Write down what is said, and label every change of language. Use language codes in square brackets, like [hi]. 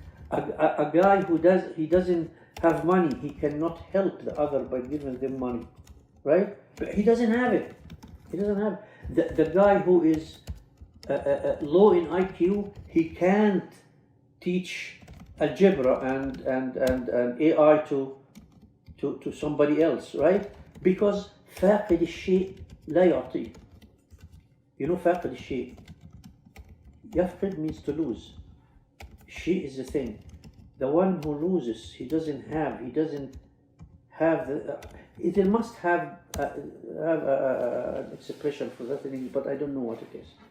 [en] A guy who doesn't have money, he cannot help the other by giving them money, right? But he doesn't have it. He doesn't have it. The guy who is low in IQ, he can't teach algebra and AI to somebody else, right? Because [ar] فاقد الشيء لا يعطيه. [en] You know [ar] فاقد الشيء. [en] يفقد means to lose. She is the thing. The one who loses, he doesn't have the. It must have an expression for that in English, but I don't know what it is.